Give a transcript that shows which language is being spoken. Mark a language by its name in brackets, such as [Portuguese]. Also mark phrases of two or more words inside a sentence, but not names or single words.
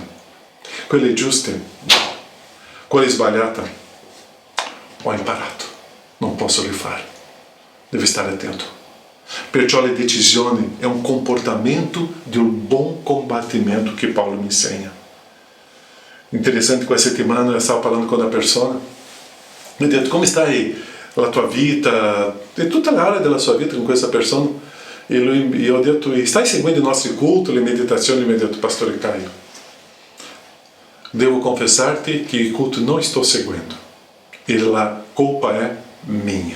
[Italian] Quelle giuste, quelle sbagliate, ho imparato. Non posso rifare. Devi stare attento. Perciò le decisioni è un comportamento di un buon combattimento che Paolo mi insegna. Interessante, questa settimana eu stavo parlando [Portuguese] com uma pessoa. [Italian] Mi ha detto, come stai la tua vita? E tutta l'area della sua vita con questa persona. E ho detto, stai seguendo i nostri culti, le meditazioni? Mi ha detto, pastore Caio, devo confessarti che il culto non sto seguendo. E la colpa è mia.